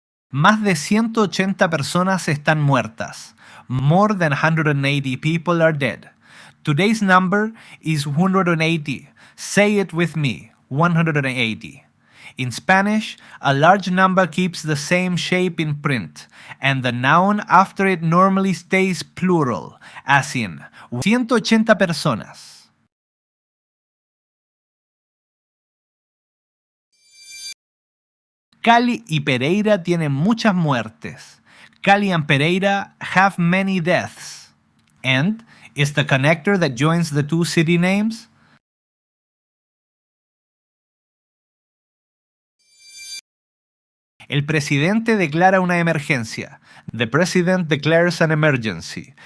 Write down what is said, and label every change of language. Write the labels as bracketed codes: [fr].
[es] Más de 180 personas están muertas. [en] More than 180 people are dead. Today's number is 180. Say it with me. 180. In Spanish, a large number keeps the same shape in print, and the noun after it normally stays plural, as in 180 personas. [es] Cali y Pereira tienen muchas muertes. [en] Cali and Pereira have many deaths. And is the connector that joins the two city names. [es] El presidente declara una emergencia. [en] The president declares an emergency.